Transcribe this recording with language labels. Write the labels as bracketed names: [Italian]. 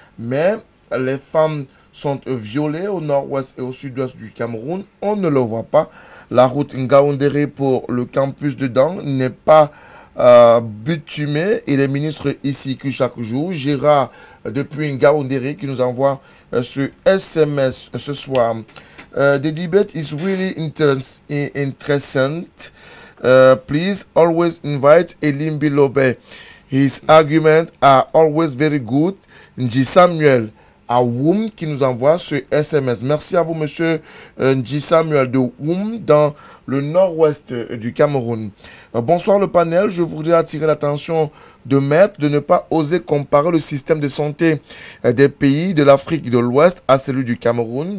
[French] Mais les femmes sont violées au nord-ouest et au sud-ouest du Cameroun. On ne le voit pas. La route Ngaoundéré pour le campus de Dang n'est pas bitumée. Et les ministres ici que chaque jour, Gérard depuis Ngaoundéré qui nous envoie ce SMS ce soir. [English] The debate is really interesting. Please always invite Elimbi Lobe. His arguments are always very good. [French] Nji Samuel à Woum qui nous envoie ce SMS. Merci à vous, monsieur Nji Samuel de Woum dans le nord-ouest du Cameroun. Bonsoir le panel. Je voudrais attirer l'attention de Maître de ne pas oser comparer le système de santé des pays de l'Afrique de l'Ouest à celui du Cameroun.